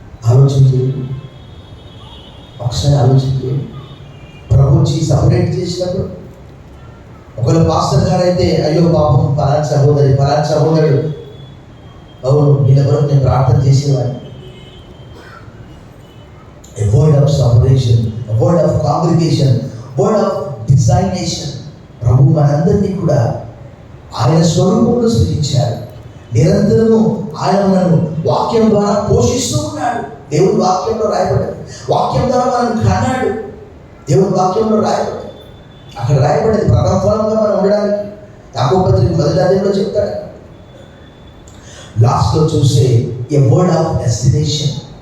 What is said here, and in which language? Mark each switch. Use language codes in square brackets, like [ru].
[te] ఆలోచించేయండి, ఒకసారి ఆలోచించేయండి. ప్రభు వచ్చి సపరేట్ చేసినప్పుడు ఒకవేళ పాస్టర్ గారు అయితే అయ్యో పాపం పలానా సహోదరుడు, అవును వీళ్ళ కొరకు నేను ప్రార్థన చేసేవాడిని. [en] A word of separation, a word of congregation, word of designation. [te] ప్రభు మనందరినీ కూడా ఆయన స్వరూపంలో సృజించారు. నిరంతరము ఆయన మనను వాక్యం ద్వారా పోషిస్తూ ఉన్నాడు. దేవుని వాక్యంలో రాయబడింది. వాక్యం ద్వారా మనం కన్నాడు. దేవుని వాక్యంలో రాయబడింది. అక్కడ రాయబడింది ప్రథమ ఫలంగా మనం ఉండడానికి. యాకోబు పత్రిక 1 చెప్తాడు. లాస్ట్లో చూస్తే [en] A word of destination.